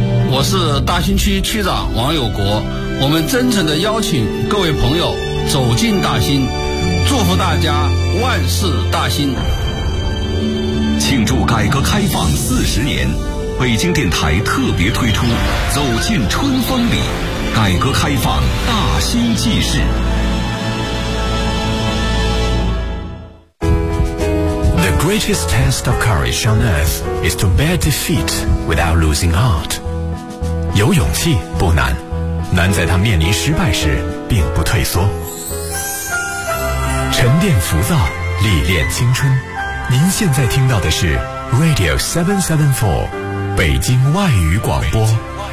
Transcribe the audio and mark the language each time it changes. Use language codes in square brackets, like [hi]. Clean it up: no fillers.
[zh] 我是大兴区区长王友国，我们真诚地邀请各位朋友走进大兴，祝福大家万事大兴。庆祝改革开放40年，北京电台特别推出《走进春风里》，改革开放大兴纪事。 [en] The greatest test of courage on earth is to bear defeat without losing heart. [zh] 有勇气不难，难在他面临失败时并不退缩。沉淀浮躁，历练青春。您现在听到的是 Radio 774，北京外语广播。